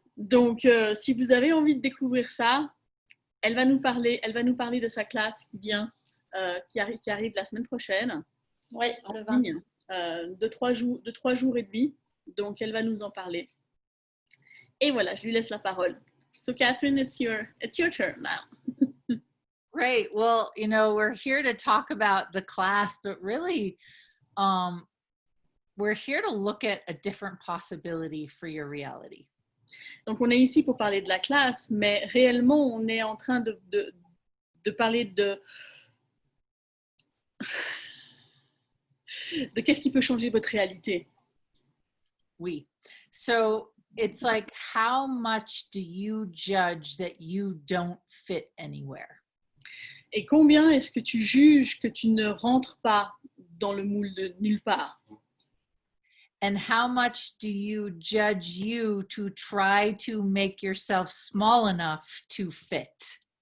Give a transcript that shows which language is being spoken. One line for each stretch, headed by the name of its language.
French: Donc, si vous avez envie de découvrir ça, elle va nous parler de sa classe qui arrive la semaine prochaine. Oui, en ligne, de 3 jours et demi. Donc, elle va nous en parler. Et voilà, je lui laisse la parole.
English: So, Catherine, it's your turn now. Great. Well, you know, we're here to talk about the class, but really, we're here to look at a different possibility for your reality.
French: Donc, on est ici pour parler de la classe, mais réellement, on est en train de parler de qu'est-ce qui peut changer votre réalité. Oui.
English: So, it's like, how much do you judge that you don't fit anywhere?
French: Et combien est-ce que tu juges que tu ne rentres pas dans le moule de nulle part?
English: And how much do you judge you to try to make yourself small enough to fit?